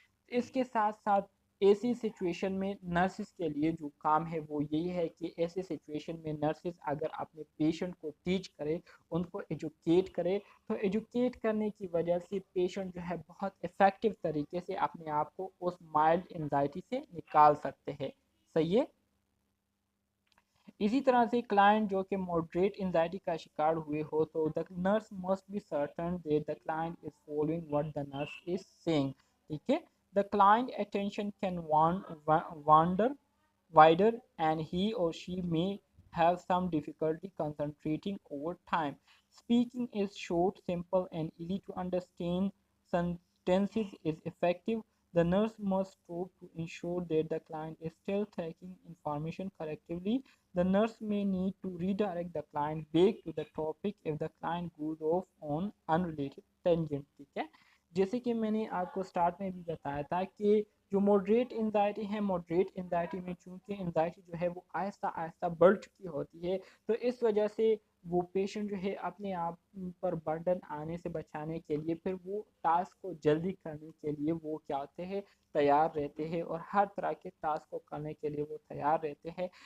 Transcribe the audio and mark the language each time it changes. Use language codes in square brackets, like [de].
[ur] اس کے ساتھ ساتھ ایسی سچویشن میں نرسز کے لیے جو کام ہے وہ یہی ہے کہ ایسے سچویشن میں نرسز اگر اپنے پیشنٹ کو ٹیچ کرے، ان کو ایجوکیٹ کرے، تو ایجوکیٹ کرنے کی وجہ سے پیشنٹ جو ہے بہت افیکٹو طریقے سے اپنے آپ کو اس مائلڈ انزائٹی سے نکال سکتے ہیں، صحیح ہے۔ اسی طرح سے کلائنٹ جو کہ ماڈریٹ انزائٹی کا شکار ہوئے ہو تو [en] the nurse must be certain that the client is following what the nurse is saying. [ur] ٹھیک ہے، [en] the client attention can wander wider and he or she may have some difficulty concentrating over time. Speaking is short, simple and easy to understand sentences is effective. The nurse must stop to ensure that the client is still taking information correctly. The nurse may need to redirect the client back to the topic if the client goes off on unrelated tangent. [ur] ٹھیک ہے، جیسے کہ میں نے آپ کو start میں بھی بتایا تھا کہ جو ماڈریٹ انزائٹی ہے، ماڈریٹ انزائٹی میں چونکہ انزائٹی جو ہے وہ آہستہ آہستہ بڑھ چکی ہوتی ہے، تو اس وجہ سے وہ پیشنٹ جو ہے اپنے آپ پر برڈن آنے سے بچانے کے لیے پھر وہ ٹاسک کو جلدی کرنے کے لیے وہ کیا ہوتے ہیں، تیار رہتے ہیں، اور ہر طرح کے ٹاسک کو کرنے کے لیے وہ تیار رہتے ہیں۔